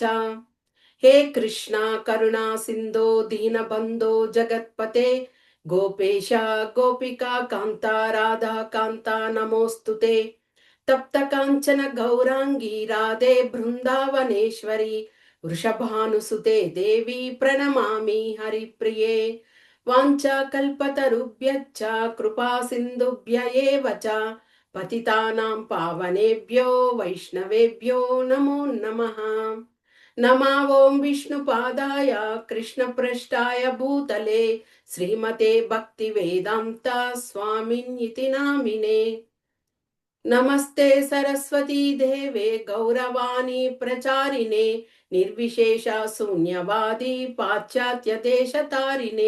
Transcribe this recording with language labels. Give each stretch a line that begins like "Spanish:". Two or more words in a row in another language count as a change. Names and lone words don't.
Sanskrit: హే కృష్ణ కరుణా సింధో దీనబంధో జగత్పతే గోపేశ గోపికా కాంత రాధా కాంత నమోస్తుతే. తప్త కాంచన గౌరాంగీ రాధే బృందావనేశ్వరి వృషభానుసుతే దేవి ప్రణమామి హరిప్రియే. వాంఛాకల్పతరుభ్యశ్చ కృపా సింధుభ్య ఏవ చ పతితానాం పావనేభ్యో వైష్ణవేభ్యో నమో నమః. నమా ఓం విష్ణుపాదాయ కృష్ణప్రష్టాయ భూతలే శ్రీమతే భక్తి వేదాంత స్వామిన్యితి నామినే. నమస్తే సరస్వతీ దేవే గౌరవాణి ప్రచారిణే నిర్విశేష శూన్యవాది పాశ్చాత్య దేశతారిణే.